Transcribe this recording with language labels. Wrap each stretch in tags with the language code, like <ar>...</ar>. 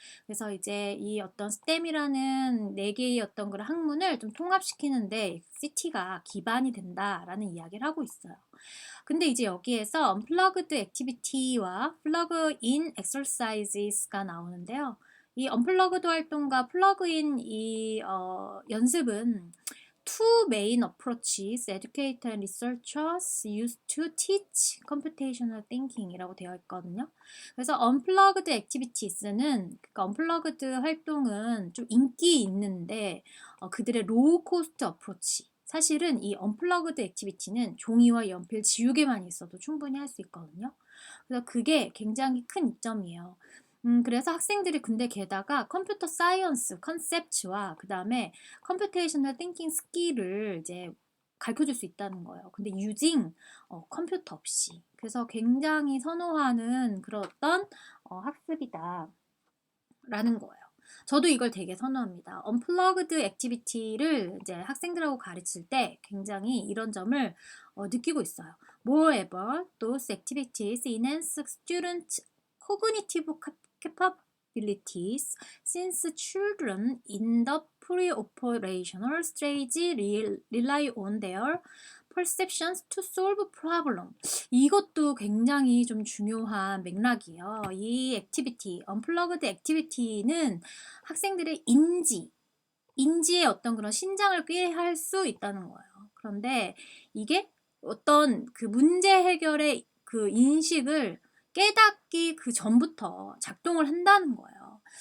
<ko>그래서 이제 이 어떤 STEM이라는 네 개의 어떤 그런 학문을 좀 통합시키는데 CT가 기반이 된다라는 이야기를 하고 있어요. 근데 이제 여기에서 unplugged activity와 plug-in exercises가 나오는데요. 이 unplugged 활동과 plug-in 이 연습은</ko> <en>two main approaches educators and researchers use to teach computational thinking이라고</en> <ko>되어 있거든요. 그래서 unplugged activities는, 그러니까 unplugged 활동은 좀 인기 있는데 그들의 low cost approach. 사실은 이 unplugged activity는 종이와 연필 지우개만 있어도 충분히 할 수 있거든요. 그래서 그게 굉장히 큰 이점이에요. 그래서 학생들이 근데 게다가 컴퓨터 사이언스 컨셉츠와 그 다음에 컴퓨테이셔널 띵킹 스킬을 이제 가르쳐줄 수 있다는 거예요. 근데 using 컴퓨터 없이. 그래서 굉장히 선호하는 그런 어떤 학습이다 라는 거예요. 저도 이걸 되게 선호합니다. unplugged activity를 이제 학생들하고 가르칠 때 굉장히 이런 점을 느끼고 있어요.</ko> <en>Moreover, those activities enhance students' cognitive capabilities since children in the pre-operational stage rely on their perceptions to solve problem.</en> <ko>이것도 굉장히 좀 중요한 맥락이에요. 이 액티비티, unplugged activity는 학생들의 인지의 어떤 그런 신장을 꾀할 수 있다는 거예요. 그런데 이게 어떤 그 문제 해결의 그 인식을 깨닫기 그 전부터 작동을 한다는 거예요.</ko>